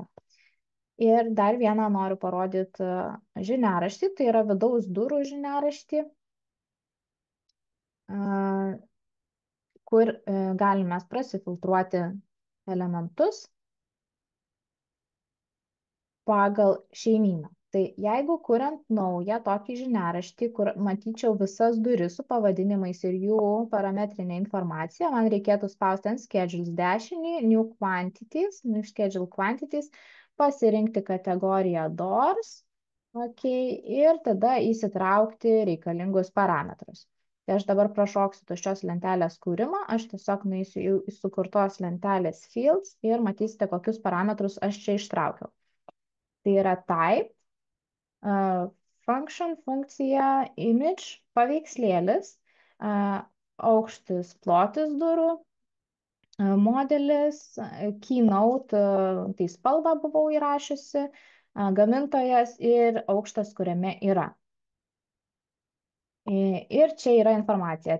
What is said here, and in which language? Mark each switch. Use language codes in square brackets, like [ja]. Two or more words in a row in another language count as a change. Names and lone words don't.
[lt] Ir dar vieną noriu parodyti žiniaraštį, tai yra vidaus durų žiniaraštį, kur galime prasifiltruoti elementus pagal šeimyną. Tai jeigu kuriant naują tokį žiniaraštį, kur matyčiau visas duris su pavadinimais ir jų parametrinė informacija, man reikėtų spausti ant schedules dešinį, [en] new quantities, new schedule quantities, [lt] pasirinkti kategoriją [en] doors, okay, [lt] ir tada įsitraukti reikalingus parametrus. Tai aš dabar prašoksiu tuščios lentelės kūrimą, aš tiesiog nueisiu į sukurtos lentelės fields ir matysite, kokius parametrus aš čia ištraukiau. Tai yra [en] type, function, [lt] funkcija, image, paveikslėlis, aukštis, plotis durų, modelis, keynote, tai spalvą buvau įrašiusi, gamintojas ir aukštas, kuriame yra. Ir čia yra informacija.